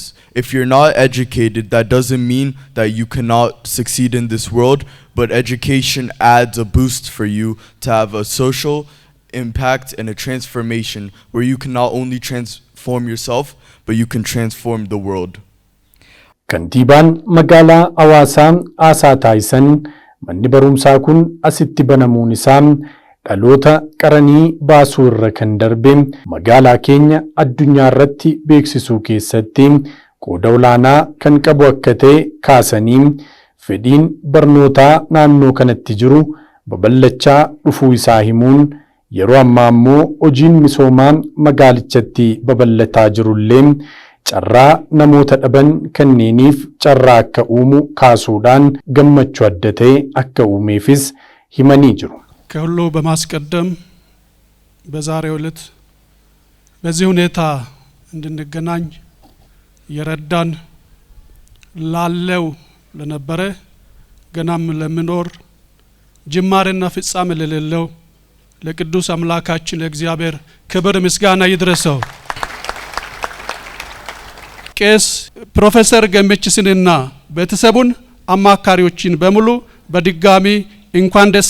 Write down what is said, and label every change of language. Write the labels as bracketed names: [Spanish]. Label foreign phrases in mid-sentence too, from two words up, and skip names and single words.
[English] If you're not educated, that doesn't mean that you cannot succeed in this world, but education adds a boost for you to have a social impact and a transformation where you can not only transform yourself, but you can transform the world. [Oromo] Kantiibaan magaalaa Hawaasaa Aasaa Taayisan manni barumsaa kun asitti banamuun isaa dhaloota qaranii baasuu irra kan darbe magaalaa keenya addunyaa irratti beeksisuu keessatti qooda olaanaa kan qabu akka ta'e kaasanii fedhiin barnootaa naannoo kanatti jiru babal'achaa dhufuu isaa himuun yeroo ammaa immoo hojiin misoomaa magaalichatti babal'ataa jirullee carraa namoota dhaban kanneeniif carraa akka uumu kaasuudhaan gammachuu adda ta'e akka uumeefis himanii jiru. [Amharic] ከሁሉ በማስቀደም በዛሬው ዕለት በዚህ ሁኔታ እንድንገናኝ የረዳን ላለው ለነበረ ገናም ለምኖር ጅማሬና ፍጻሜ ለሌለው ለቅዱስ አምላካችን ለእግዚአብሔር ክብር ምስጋና ይድረሰው። ቄስ ፕሮፌሰር ገመችስንና ቤተሰቡን አማካሪዎችን በሙሉ በድጋሚ እንኳን ደስ